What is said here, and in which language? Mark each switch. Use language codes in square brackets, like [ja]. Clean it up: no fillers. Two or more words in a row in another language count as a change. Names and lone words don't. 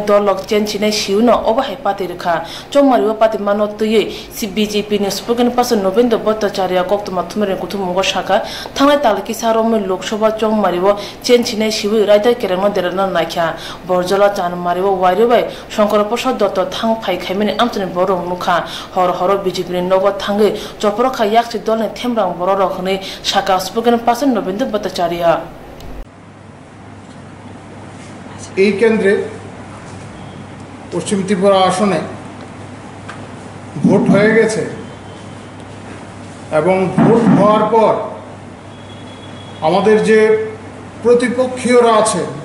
[trp] दलक चेनचिनाय सिउनो अबहाय पाते रेखा चौमारियो पाते मानोतुयै बीजेपी नि [en] spoken person [trp] नवेंद्र भट्टाचार्य कक्तमा थुमरे कुथुमंगो शाखा थांनाय तालि किसारुमै लोकसभा चौमारियो चेनचिनाय सिउ रायदा केरेंनो देरना नाख्या बरजला जानमारियो वाइरोबाय शंकर प्रसाद दत्त थां फाइखाइमिनि आमचनि बरं नुखा हर हर बीजेपी नगद थांगे चपरखा याक्सि दलनि थेमरां बररक हनै शाखा [en] spoken person [trp] नवेंद्र भट्टाचार्य [bn] এই কেন্দ্রে পশ্চিম ত্রিপুরা আসনে ভোট হয়ে গেছে এবং ভোট হওয়ার পর আমাদের যে প্রতিপক্ষীয়রা আছে